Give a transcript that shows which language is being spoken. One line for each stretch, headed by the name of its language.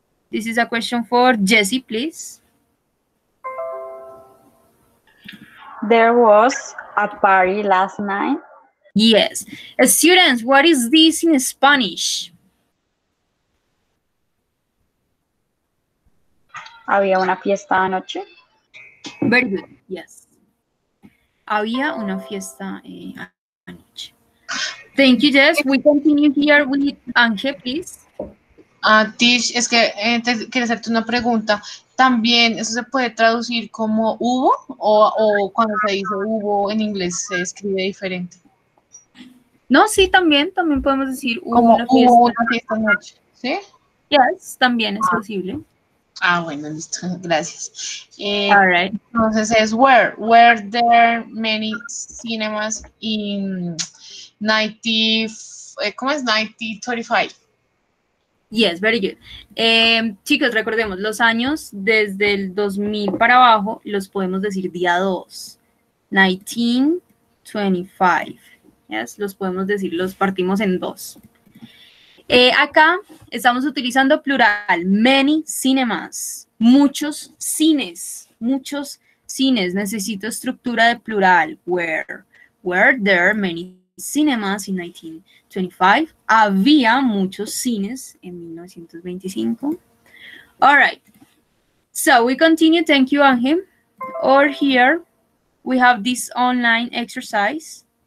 English: This is a question for Jessie, please. There was a party last night. Yes. Students, what is this in Spanish?
Spanish: Había una fiesta anoche.
English: Very good. Yes.
Spanish: Había una fiesta anoche.
English: Thank you, Jess. We continue here with Ángel, please.
Spanish: Tish, es que quería hacerte una pregunta. También, ¿eso se puede traducir como hubo? O cuando se dice hubo en inglés se escribe diferente? No, sí, también podemos decir Como hubo una fiesta anoche, ¿sí? Yes, también es posible. Bueno, listo, gracias.
English: All right.
Spanish: Entonces es
English: were there many cinemas in 1935? Yes, very good.
Spanish: Chicos, recordemos, los años desde el 2000 para abajo los podemos decir día 2. 1925. Yes, los podemos decir, los partimos en 2. Acá estamos utilizando plural.
English: Many cinemas.
Spanish: Muchos cines. Necesito estructura de plural.
English: Were there many cinemas in 1925?
Spanish: Había muchos cines en 1925.
English: All right. So we continue. Thank you, Ángel. Or here we have this online exercise.